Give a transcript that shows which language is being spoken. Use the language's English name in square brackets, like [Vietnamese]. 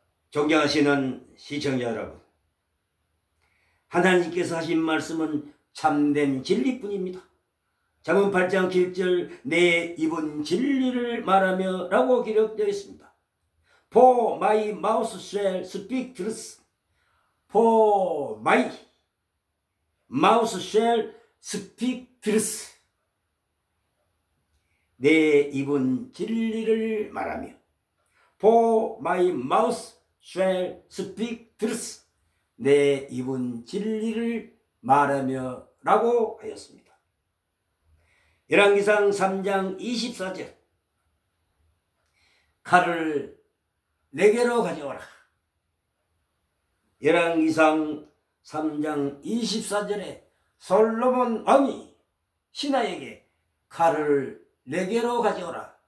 [Korean] 존경하시는 시청자 여러분, 하나님께서 하신 말씀은 참된 진리뿐입니다. 잠언 8장 7절 내 입은 진리를 말하며 라고 기록되어 있습니다. [English] For my mouth shall speak truth. For my mouth shall speak truth. [Korean] 내 입은 진리를 말하며 [English] For my mouth shall speak truth. [Korean] 내 입은 진리를 말하며 라고 하였습니다. 열왕기상 3장 24절 칼을 내게로 가져오라. 열왕기상 3장 24절에 솔로몬 왕이 신하에게 칼을 내게로 가져오라.